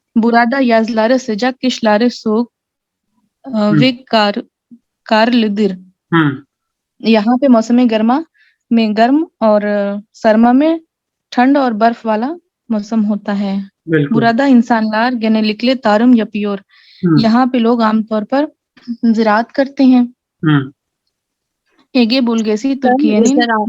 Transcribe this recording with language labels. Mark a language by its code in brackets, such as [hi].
[tr] Burada yazları sıcak, kışları soğuk ve karlıdır. [hi] यहाँ पे मौसम गर्मा में गर्म और सरमा में ठंड और बर्फ वाला मौसम होता है। [tr] burada insanlar genellikle tarım yapıyor. [hi] यहाँ पे लोग आमतौर पर ज़राअत करते हैं। [tr] Ege bölgesi Türkiye'nin